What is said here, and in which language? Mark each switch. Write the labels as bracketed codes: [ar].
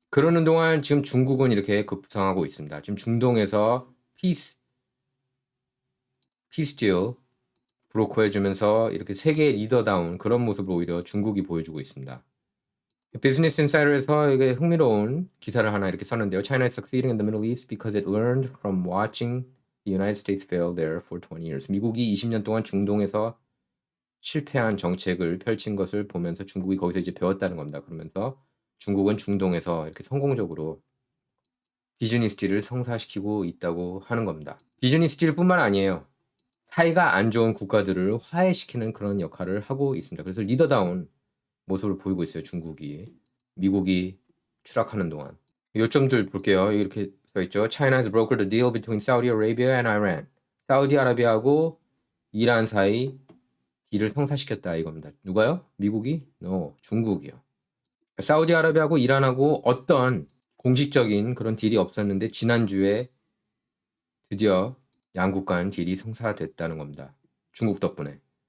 [ko] 그러는 동안 지금 중국은 이렇게 급상하고 있습니다. 지금 중동에서 피스 딜 브로커해주면서 이렇게 세계 리더다운 그런 모습을 오히려 중국이 보여주고 있습니다. 비즈니스 인사이더에서 이게 흥미로운 기사를 하나 이렇게 썼는데요. [en] China is succeeding in the Middle East because it learned from watching the United States fail there for 20 years. [ko] 미국이 20년 동안 중동에서 실패한 정책을 펼친 것을 보면서 중국이 거기서 이제 배웠다는 겁니다. 그러면서 중국은 중동에서 이렇게 성공적으로 비즈니스 딜을 성사시키고 있다고 하는 겁니다. 비즈니스 딜뿐만 아니에요. 사이가 안 좋은 국가들을 화해시키는 그런 역할을 하고 있습니다. 그래서 리더다운 모습을 보이고 있어요. 중국이. 미국이 추락하는 동안. 요점들 볼게요. 이렇게 써있죠. [en] China has brokered a deal between Saudi Arabia and Iran. [ko] 사우디아라비아하고 이란 사이 딜을 성사시켰다 이겁니다. 누가요? 미국이? 중국이요. 사우디아라비아하고 이란하고 어떤 공식적인 그런 딜이 없었는데 지난주에 드디어 양국 간 딜이 성사됐다는 겁니다. 중국 덕분에.